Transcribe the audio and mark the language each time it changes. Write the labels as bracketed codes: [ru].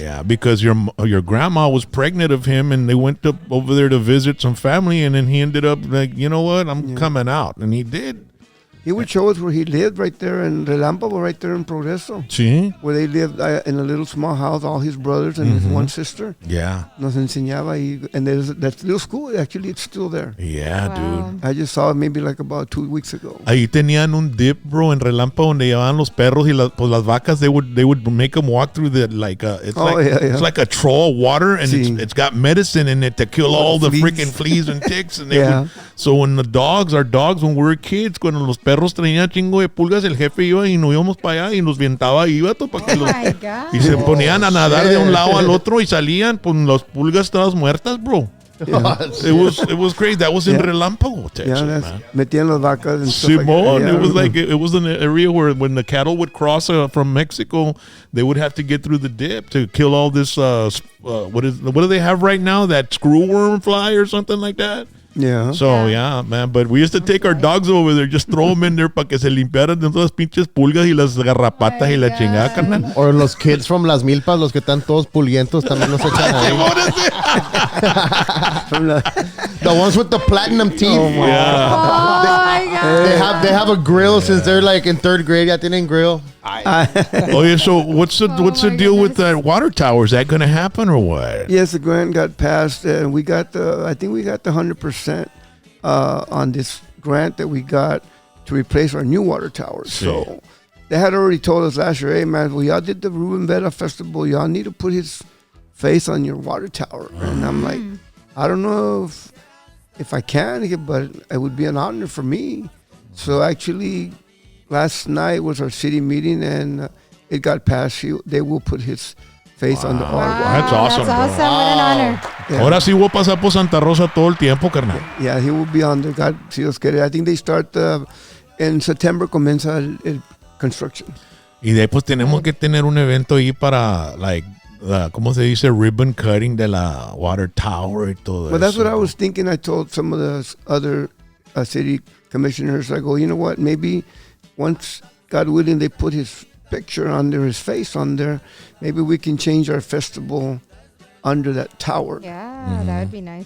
[en] Yeah, because your grandma was pregnant of him, and they went over there to visit some family, and then he ended up like, you know what, I'm coming out, and he did. He would show us where he lived right there in Relámpago, right there in Progreso. [es] Sí. [en] Where they lived in a little small house, all his brothers and his one sister. Yeah. [es] Nos enseñaba. [en] And there's that little school, actually, it's still there. Yeah, wow. Dude. I just saw it maybe like about 2 weeks ago. [es] Ahí tenían un dip, bro, en Relámpago, donde llevaban los perros y las vacas. [en] They would make them walk through the it's like a trough of water, and it's got medicine in it to kill all the freaking fleas and ticks. And so when our dogs, when we were kids, [es] cuando los perros traían chingo de pulgas, el jefe iba y nos íbamos para allá y nos vientaba ahí, vato, para que y se ponían a nadar de un lado al otro y salían, pues las pulgas todas muertas, bro. [en] Yeah. It was crazy. That was in Relámpago, Texas, man. [es] Metían las vacas [en] and stuff Simón, it was like it was an area where when the cattle would cross from Mexico, they would have to get through the dip to kill all this. What do they have right now? That screwworm fly or something like that. Yeah. So, yeah, man. But we used to take our dogs over there, just throw them in there [es] para que se limpiaran de todas las pinches pulgas y las garrapatas y la chingada, carnal. Or los kids from Las Milpas, los que están todos pulguientos, también los echan ahí. [en] The ones with the platinum teeth. Oh, my God. They have a grill since they're like in 3rd grade. [es] Ya tienen grill. [en] Oh, yeah. So, what's the deal with that water tower? Is that going to happen or what? Yes, the grant got passed, and I think we got the 100% on this grant that we got to replace our new water tower. So they had already told us last year, hey man, well, y'all did the Ruben Vela festival, y'all need to put his face on your water tower. And I'm like, I don't know if I can, but it would be an honor for me. So actually, last night was our city meeting, and it got passed. They will put his face on the water. That's awesome. That's awesome. What an honor. Yeah. [es] Ahora sí voy a pasar por Santa Rosa todo el tiempo, carnal. [en] Yeah, he will be on there. God, [es] si Dios quiere. [en] I think they start in September, [es] comienza el construction. Y después tenemos que tener un evento ahí para, [en] like, [es] ¿cómo se dice? [en] Ribbon cutting [es] de la [en] water tower [es] y todo [en] Well, that's [es] eso. [en] what I was thinking. I told some of the other city commissioners, I go, you know what? Maybe once, God willing, they put his picture under his face on there, maybe we can change our festival under that tower. Yeah, that would be nice.